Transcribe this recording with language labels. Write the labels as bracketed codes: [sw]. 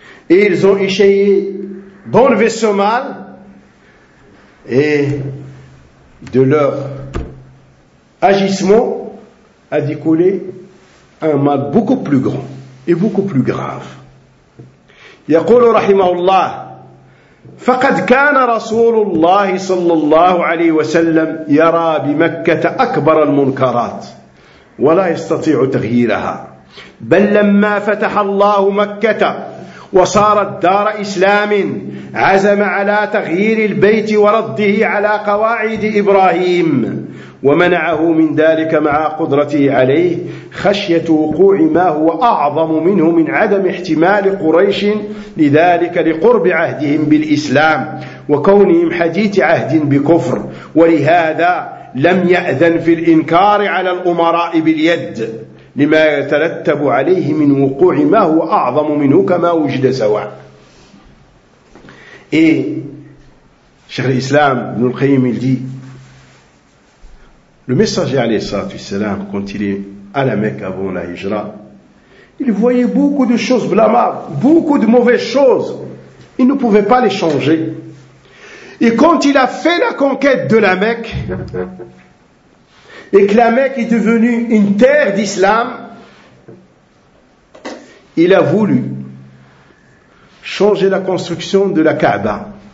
[fr] Et ils ont essayé d'enlever ce mal et de leur agissement a découlé un mal beaucoup plus grand et beaucoup plus grave. [ar] يقول رحمه الله فقد كان رسول الله صلى الله عليه وسلم يرى بمكة أكبر المنكرات ولا يستطيع تغييرها بل لما فتح الله مكة وصارت دار إسلام عزم على تغيير البيت ورده على قواعد إبراهيم، ومنعه من ذلك مع قدرته عليه خشية وقوع ما هو أعظم منه من عدم احتمال قريش لذلك لقرب عهدهم بالإسلام وكونهم حديث عهد بكفر، ولهذا لم يأذن في الإنكار على الأمراء باليد لما يترتب عليه من وقوع ما هو أعظم منه كما وجد سواء. إيه شيخ الإسلام ابن القيم الدي [fr] le messager [ar] عليه الصلاة والسلام [fr] quand il est à la Mecque avant la Hijra, il voyait beaucoup de choses blâmables, beaucoup de mauvaises choses. Il ne pouvait pas les changer. Et quand il a fait la conquête de la Mecque, et que la Mecque est devenue une terre d'islam, il a voulu changer la construction de la Kaaba.